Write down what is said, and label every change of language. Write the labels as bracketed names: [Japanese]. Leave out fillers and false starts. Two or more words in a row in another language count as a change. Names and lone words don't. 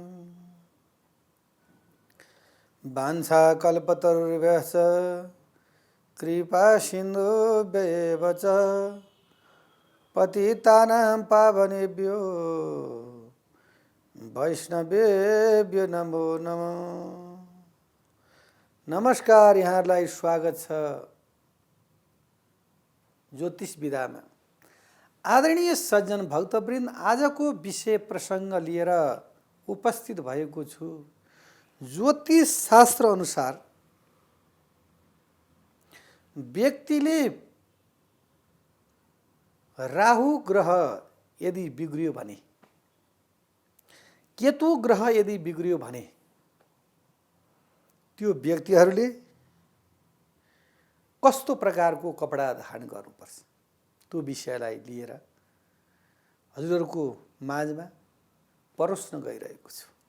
[Sanskrit] वाञ्छाकल्पतरुभ्यश्च कृपासिन्धुभ्येव च पतितानां पावनेभ्यो वैष्णवेभ्यो नमो नमः। [Nepali] नमस्कार, यहाँहरूलाई स्वागत छ ज्योतिष विधामा। आदरणीय सज्जन भक्तवृन्द, आजको विषय प्रसङ्ग लिएर उपस्थित भएको छु। ज्योतिष शास्त्र अनुसार व्यक्तिले राहु ग्रह यदि बिग्रियो भने, केतु ग्रह यदि बिग्रियो भने त्यो व्यक्तिहरूले कस्तो प्रकारको कपडा धारण गर्नुपर्छ त्यो विषयलाई लिएर हजुरहरूको माझमा परोस्न गइरहेको छु।